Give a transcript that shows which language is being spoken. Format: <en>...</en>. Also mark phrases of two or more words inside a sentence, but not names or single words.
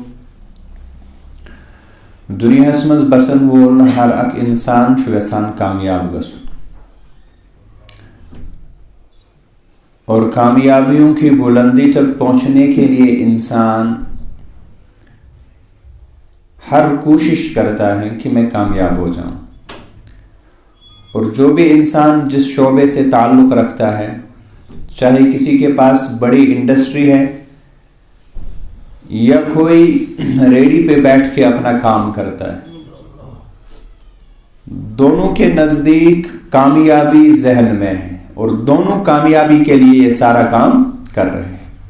<ks>دنیاہس مز بسن وول ہر اک انسان چھُ یژھان کامیاب گژھُن</ks> <ur>اور کامیابیوں کی بلندی تک پہنچنے کے لیے انسان ہر کوشش کرتا ہے کہ میں کامیاب ہو جاؤں. اور جو بھی انسان جس شعبے سے تعلق رکھتا ہے، چاہے کسی کے پاس بڑی انڈسٹری ہے یا کوئی ریڈی پہ بیٹھ کے اپنا کام کرتا ہے، دونوں کے نزدیک کامیابی ذہن میں ہے اور دونوں کامیابی کے لیے یہ سارا کام کر رہے ہیں.</ur>